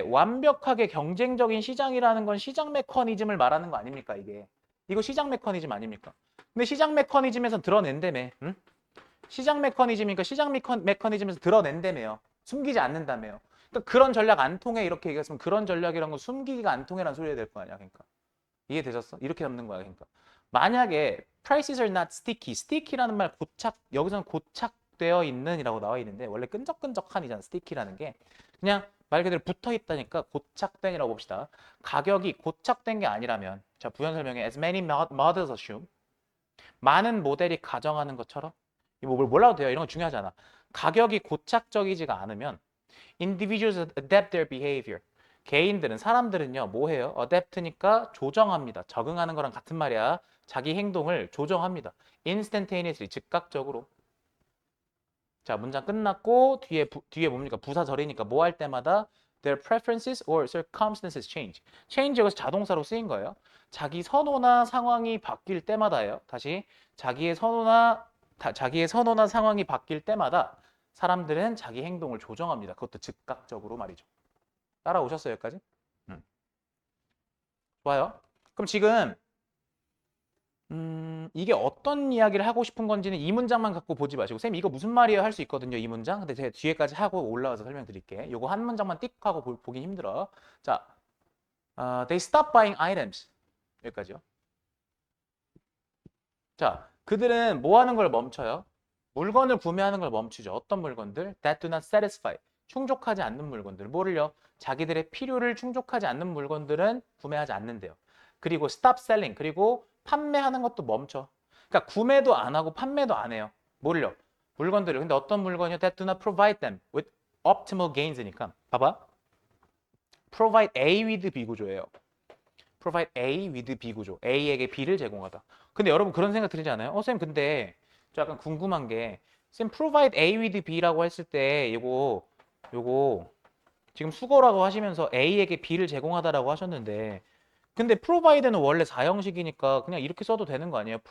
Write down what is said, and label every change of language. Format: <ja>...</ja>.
<ko>완벽하게 경쟁적인 시장이라는 건 시장 메커니즘을 말하는 거 아닙니까, 이게? 이거 시장 메커니즘 아닙니까? 근데 시장 메커니즘에서 드러낸다며. 응? 시장 메커니즘이니까 시장 메커니즘에서 드러낸다며요. 숨기지 않는다며요. 그러니까 그런 전략 안 통해 이렇게 얘기했으면 그런 전략이란 건 숨기기가 안 통해라는 소리가 될 거 아니야. 그러니까. 이해되셨어? 이렇게 잡는 거야. 그러니까. 만약에</ko> <en>prices are not sticky.</en> <ko>sticky라는 말 여기서는 고착되어 있는이라고 나와 있는데 원래 끈적끈적한이잖아. sticky라는 게. 그냥 말 그대로 붙어 있다니까 고착된이라고 봅시다. 가격이 고착된 게 아니라면 자, 부연 설명에</ko> <en>as many models assume</en> <ko>많은 모델이 가정하는 것처럼 뭐 몰라도 돼요. 이런 거 중요하지 않아. 가격이 고착적이지가 않으면</ko> <en>individuals adapt their behavior.</en> <ko>개인들은 사람들은요. 뭐 해요? adapt니까 조정합니다. 적응하는 거랑 같은 말이야. 자기 행동을 조정합니다. instantaneously 즉각적으로. 자, 문장 끝났고 뒤에 뭡니까? 부사절이니까 뭐 할 때마다</ko> <en>their preferences or circumstances change.</en> <ko>change 여기서 자동사로 쓰인 거예요. 자기 선호나 상황이 바뀔 때마다예요. 다시 자기의 선호나 상황이 바뀔 때마다 사람들은 자기 행동을 조정합니다. 그것도 즉각적으로 말이죠. 따라오셨어요, 여기까지? 좋아요. 그럼 지금 이게 어떤 이야기를 하고 싶은 건지는 이 문장만 갖고 보지 마시고 쌤 이거 무슨 말이에요 할 수 있거든요, 이 문장. 근데 제가 뒤에까지 하고 올라와서 설명드릴게. 요거 한 문장만 띡 하고 보기 힘들어.</ko> <en>자, they stop buying items.</en> <ko>여기까지요. 자, 그들은 뭐 하는 걸 멈춰요? 물건을 구매하는 걸 멈추죠. 어떤 물건들?</ko> <en>That do not satisfy.</en> <ko>충족하지 않는 물건들. 뭐를요? 자기들의 필요를 충족하지 않는 물건들은 구매하지 않는데요. 그리고</ko> <en>stop selling.</en> <ko>그리고 판매하는 것도 멈춰. 그러니까 구매도 안 하고 판매도 안 해요. 뭐를요? 물건들을. 근데 어떤 물건이요?</ko> <en>That do not provide them with optimal gains니까.</en> <ko>봐봐.</ko> <en>provide A with B</en> <ko>구조예요. provide A with B 구조. A에게 B를 제공하다. 근데 여러분 그런 생각 들지 않아요? 쌤 근데 저 약간 궁금한 게 쌤 provide A with B라고 했을 때 요거 지금 수거라고 하시면서 A에게 B를 제공하다라고 하셨는데 근데 provide는 원래 4형식이니까 그냥 이렇게 써도 되는 거 아니에요?</ko>